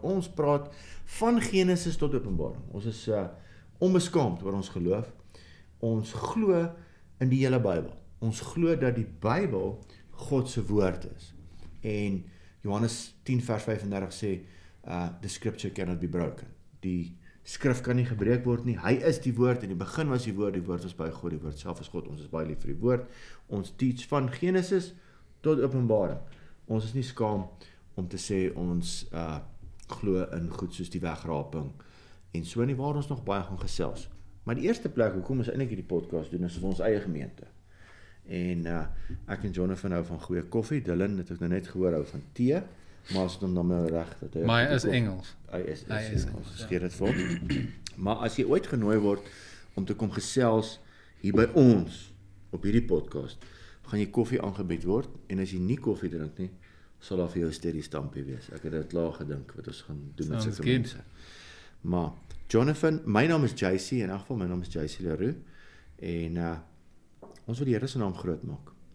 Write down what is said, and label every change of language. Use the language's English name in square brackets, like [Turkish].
[Afrikaans] Ons praat van Genesis tot Openbaring. Ons is onbeskaamd oor ons geloof. Ons glo in die hele Bybel. Ons glo dat die Bybel God se woord is. En Johannes 10 vers 35 sê, [English] the scripture cannot be broken. [Afrikaans] Die skrif kan nie gebreek word nie. Hy is die woord, in die begin was die woord was by God, die woord self is God. Ons is baie lief vir die woord. Ons teach van Genesis tot Openbaring. Ons is nie skaam om te sê ons glo in goed soos die wegraping en so nie, waar ons nog baie gaan gesels. Maar die eerste plek hoekom ons eintlik hierdie podcast doen is vir ons eie gemeente. En ek en Jonathan hou van goeie koffie. Dylan het ek nou net gehoor hou van tee. Maar as het hom dan nou reg dat hy... Maar hy is Engels. Hy is Engels, skeer dit vir hom. Maar as jy ooit genooi word om te kom gesels hier by ons, op hierdie podcast, gaan jy koffie aangebied word, en as jy nie koffie drink nie, sal daar vir jou 'n steady stampie wees. Ek het dit klaar gedink, wat ons gaan doen met sulke mense. Maar, Jonathan, my naam is JC, in elk geval, my naam is JC Leroux, en ons wil die Here se naam groot maak.